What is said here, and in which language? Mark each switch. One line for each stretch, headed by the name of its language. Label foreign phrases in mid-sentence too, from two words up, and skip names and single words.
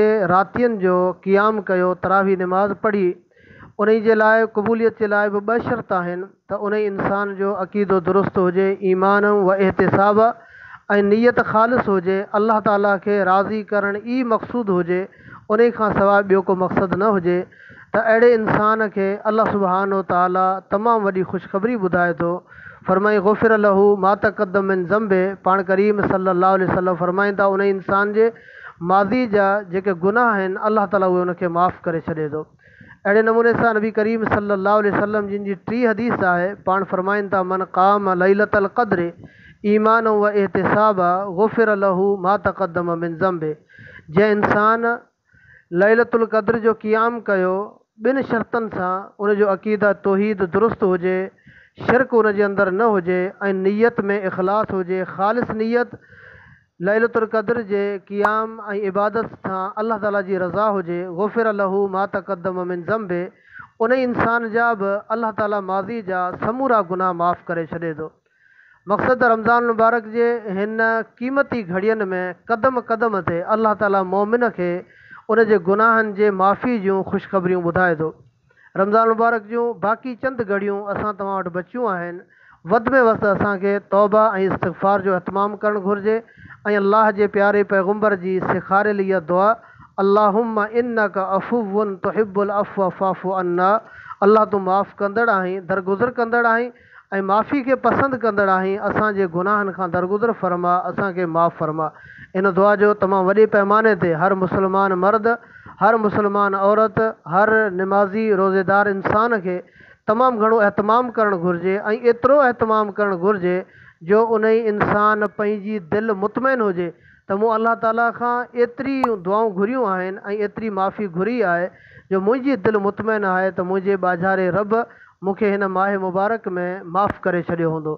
Sindhi: रातियुनि जो क़ियाम कयो, तरावी नमाज़ पढ़ी, उन जे लाइ क़बूलियत जे लाइ बि ॿ शर्त आहिनि त उन इंसान जो अक़ीदो दुरुस्त हुजे,
Arabic: إيمان واحتساب
Sindhi: ऐं नियत ख़ालिस हुजे, अल्लाह ताला खे राज़ी करणु ई मक़सूद हुजे, उन खां सवाइ ॿियो को मक़सदु न हुजे, त अहिड़े इंसान खे अल्लाह सुब्हानो ताला तमामु वॾी ख़ुशख़बरी ॿुधाए थो। फरमाई
Arabic: غفر له ما تقدم من ذنبه,
Sindhi: पाण करीम
Arabic: صلى الله عليه وسلم
Sindhi: फरमाइनि था उन इंसान जे माज़ी जा जेके गुनाह आहिनि अल्लाह ताला उहे उनखे माफ़ करे छॾे थो। अहिड़े नमूने सां नबी करीम
Arabic: صلى الله عليه وسلم
Sindhi: जिन जी टी हदीस आहे, पाण फरमाइनि था
Arabic: من قام ليلة القدر إيمانا واحتسابا غفر له ما تقدم من ذنبه,
Sindhi: जंहिं इंसान लैलतुल क़द्र जो क़ियाम कयो ॿिनि शर्तनि सां, उन जो अक़ीदा तौहीद दुरुस्त हुजे, शिरक उन जे अंदरि न हुजे ऐं नियत में इख़लास हुजे, ख़ालिस नियत लैलतुल क़द्र जे क़ियाम ऐं इबादत सां अल्लाह ताला जी रज़ा हुजे,
Arabic: غفر له ما تقدم من ذنبه,
Sindhi: उन इंसान जा बि अल्लाह ताला माज़ी जा समूरा गुनाह माफ़ करे छॾे थो। मक़सदु रमज़ान मुबारक जे हिन क़ीमती घड़ियुनि में क़दम क़दम ते अल्लाह ताला मोमिन खे उन जे गुनाहनि जे माफ़ी जूं ख़ुशख़बरियूं ॿुधाए थो। रमज़ान मुबारक जूं बाक़ी चंद घड़ियूं असां तव्हां वटि बचियूं आहिनि, वधि में वधि असांखे तौबा ऐं इस्तिग़फ़ार जो अहतमाम करणु घुरिजे ऐं अल्लाह जे प्यारे पैगम्बर जी सेखारियल इहा दुआ,
Arabic: اللهم إنك عفو تحب العفو فاعف عنا,
Sindhi: अल्लाह तूं माफ़ कंदड़ आहीं, दरगुज़र कंदड़ आहीं ऐं माफ़ी खे पसंदि कंदड़ आहीं, असांजे गुनाहनि खां दरगुज़र फरमा, असांखे माफ़ फरमा। इन दुआ जो तमामु वॾे पैमाने ते हर मुस्लमान मर्द, हर मुस्लमान औरत, हर निमाज़ी रोज़ेदार इंसान खे तमामु घणो एहतमाम करणु घुरिजे ऐं एतिरो एहतमाम करणु घुरिजे जो उन ई इंसान पंहिंजी दिलि मुतमइन हुजे त मूं अल्लाह ताला खां एतिरी दुआऊं घुरियूं आहिनि ऐं एतिरी माफ़ी घुरी आहे जो मुंहिंजी दिलि मुतमइन आहे त मुंहिंजे ॿाझारे रब मूंखे हिन माह मुबारक में माफ़ करे छॾियो हूंदो।